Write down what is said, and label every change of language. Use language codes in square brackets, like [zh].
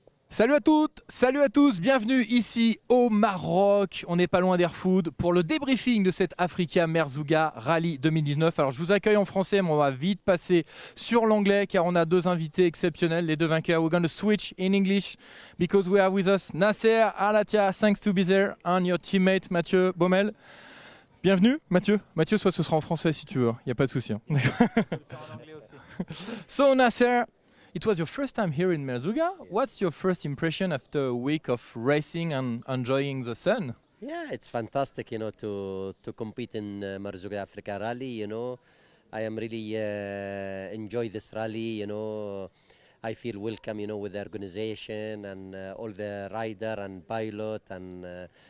[fr] Salut à toutes, salut à tous, bienvenue ici au Maroc, on n'est pas loin d'Airfood pour le débriefing de cette Africa Merzouga Rally 2019. Alors je vous accueille en français mais on va vite passer sur l'anglais car on a deux invités exceptionnels, les deux vainqueurs. [en] We're going to switch in English because we have with us Nasser Alatia, thanks to be there, and your teammate Mathieu Baumel. [fr] Bienvenue Mathieu. Mathieu, soit ce sera en français si tu veux, il n'y a pas de souci. [en] So Nasser, it was your first time here in Merzouga. What's your first impression after a week of racing and enjoying the sun? Yeah, it's fantastic, to compete in Merzouga Africa Rally. I am really enjoy this rally. I feel welcome, with the organization and all the rider and pilot and.